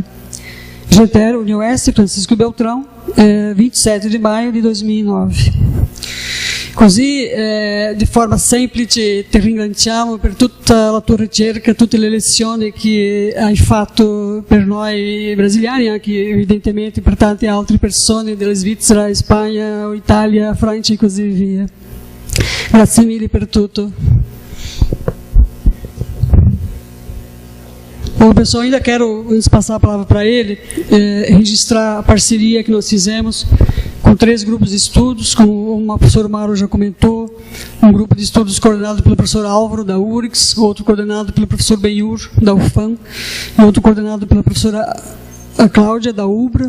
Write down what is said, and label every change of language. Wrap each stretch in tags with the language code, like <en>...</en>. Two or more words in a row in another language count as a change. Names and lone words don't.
<it>GETER, UniOeste, Francisco Beltrão, 27 di maio di 2009. Così, di forma semplice, ti ringraziamo per tutta la tua ricerca, tutte le lezioni che hai fatto per noi brasiliani, anche evidentemente per tante altre persone della Svizzera, Spagna, Italia, Francia e così via. Grazie mille per tutto.</it> <pt>Bom, pessoal, ainda quero, antes de passar a palavra para ele, registrar a parceria que nós fizemos com 3 grupos de estudos, como o professor Mauro já comentou, um grupo de estudos coordenado pelo professor Álvaro, da URGS, outro coordenado pelo professor Benhur, da UFAM, e outro coordenado pela professora Cláudia, da UBRA.</pt>